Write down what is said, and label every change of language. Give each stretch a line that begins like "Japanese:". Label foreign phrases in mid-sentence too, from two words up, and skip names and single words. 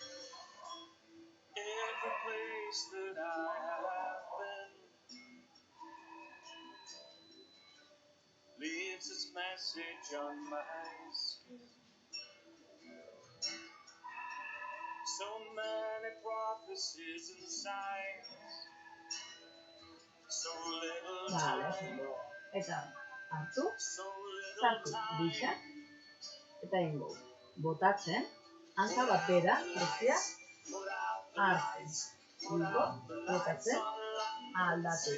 English: Leaves its message on my skin. So many prophecies and signs
Basque: Vale, eta hartu, sartu bisa, eta ingo, botatzen, hanka bat bera, bestia, hartzen, ingo, botatzen, aldatu.